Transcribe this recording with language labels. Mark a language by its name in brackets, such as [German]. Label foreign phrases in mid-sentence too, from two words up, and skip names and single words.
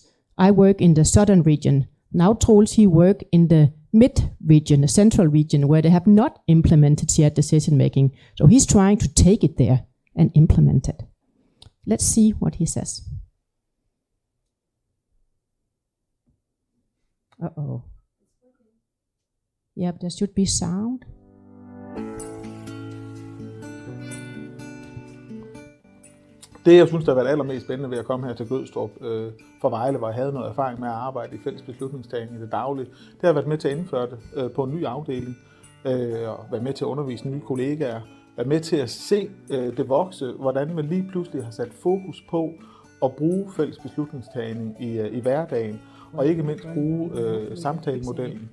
[English] I work in the southern region. Now Troels, he work in the mid region, the central region, where they have not implemented shared decision making. So he's trying to take it there and implement it. Let's see what he says. Uh-oh. Yeah, but there should be sound. [Danish] Det, jeg synes, der har været allermest spændende ved at komme her til Gødstrup fra Vejle, hvor jeg havde noget erfaring med at arbejde i fælles beslutningstagning i det daglige, det har været med til at indføre det på en ny afdeling, og været med til at undervise nye kollegaer, været med til at se det vokse, hvordan man lige pludselig har sat fokus på at bruge fælles beslutningstagning i hverdagen, og ikke mindst bruge samtalemodellen.